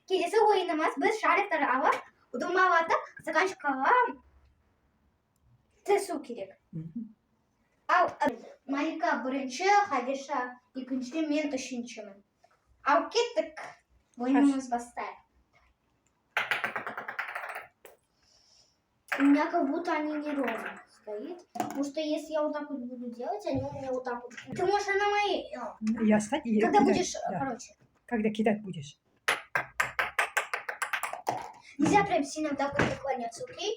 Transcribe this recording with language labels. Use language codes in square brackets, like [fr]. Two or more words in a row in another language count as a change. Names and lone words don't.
[kk] Келесі ойынымыз біз шариктер алып, удумалатып, стаканчикқа тесу керек. Ал Малика бірінші, Хадиша екінші, мен үшіншімін. Ал кеттік, ойынымыз бастайық. [ru] У меня как будто они не ровно стоит. Потому что если я вот так вот буду делать, они у меня вот так вот. Ты можешь на моей... Я стать и Когда кидать, будешь, да. короче. Когда кидать будешь. Нельзя прям сильно вот так вот наклоняться, окей?